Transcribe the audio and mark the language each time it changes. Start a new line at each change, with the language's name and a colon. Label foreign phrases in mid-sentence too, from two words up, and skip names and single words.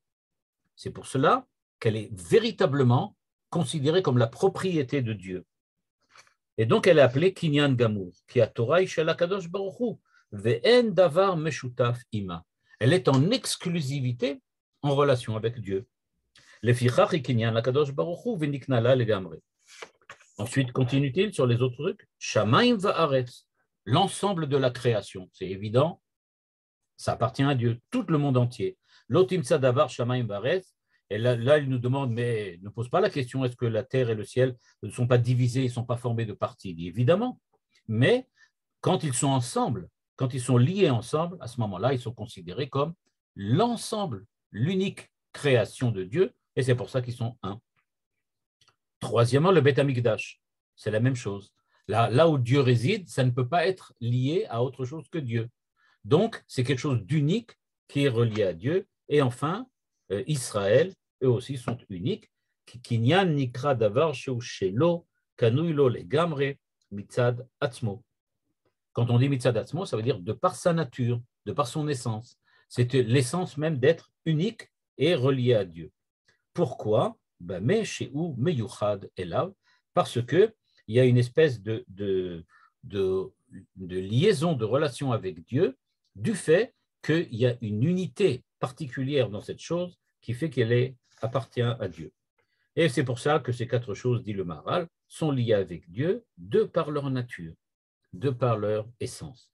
French: C'est pour cela qu'elle est véritablement considérée comme la propriété de Dieu. Et donc, elle est appelée
Hebrew: קנין גמור, שהתורה היא של הקדוש ברוך הוא, ואין דבר משותף עמה.
French: Elle est en exclusivité en relation avec Dieu.
Hebrew: לפיכך היא קנין הקדוש ברוך הוא ונקנה לו לגמרי.
French: Ensuite, continue-t-il sur les autres trucs.
Hebrew: שמים וארץ,
French: l'ensemble de la création. C'est évident, ça appartient à Dieu, tout le monde entier.
Hebrew: לא תמצא דבר שמים וארץ.
French: Et là, il nous demande, mais ne pose pas la question, est-ce que la terre et le ciel ne sont pas divisés, ils ne sont pas formés de parties? Il dit évidemment, mais quand ils sont ensemble, quand ils sont liés ensemble, à ce moment-là, ils sont considérés comme l'ensemble, l'unique création de Dieu, et c'est pour ça qu'ils sont un. Troisièmement, le Beth Amikdash, c'est la même chose. Là où Dieu réside, ça ne peut pas être lié à autre chose que Dieu. Donc, c'est quelque chose d'unique qui est relié à Dieu. Et enfin, Israël, eux aussi sont uniques.
Hebrew: קנין נקרא דבר שהוא שלו קנוי לו לגמרי מצד עצמו.
French: Quand on dit
Hebrew: מצד עצמו,
French: ça veut dire de par sa nature, de par son essence. C'est l'essence même d'être unique et relié à Dieu. Pourquoi?
Hebrew: Mais שהוא מיוחד אליו,
French: parce qu'il y a une espèce de liaison, de relation avec Dieu, du fait qu'il y a une unité particulière dans cette chose qui fait qu'elle appartient à Dieu. Et c'est pour ça que ces quatre choses, dit le Maharal, sont liées avec Dieu de par leur nature, de par leur essence.